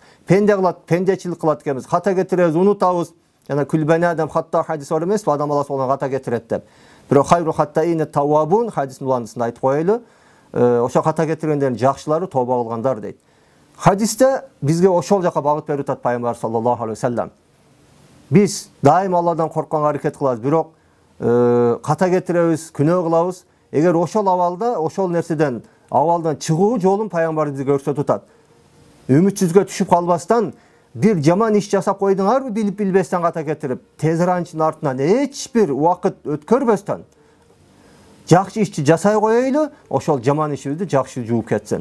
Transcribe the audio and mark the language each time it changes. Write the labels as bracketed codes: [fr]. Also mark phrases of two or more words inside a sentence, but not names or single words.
[ky] Пенде кылат, пендечилик кылат экенбиз, ката кетиребиз, унутабыз. Жана [ar] كل بني آدم خطاء [ky] хадис бар эмес, адам баласы болгон ката кетирет деп. Бирок [ar] خير الخطائين التوابون [ky] хадисин уландысында айтып коелу. Ошо ката кетиргендердин жакшылары тоба кылгандар дейт. Хадисте бизге ошол жака багыт берип атат пайгамбар [ar] صلى الله عليه وسلم. [ky] Биз дайым Алладан коркконго аракет кылабыз, бирок ката кетиребиз, күнөө кылабыз. Эгер ошол абалда, ошол нерседен абалдан чыгуу жолун пайгамбар бизге көрсөтүп атат. Үмүтсүзгө түшүп калбастан bir жаман иш жасап койдуңарбы билип билбестен ката кетирип, тез аранчын артынан эч бир убакыт өткөрбөстөн жакшы ишти жасай коелу, ошол жаман ишибизди жакшы жууп кетсин.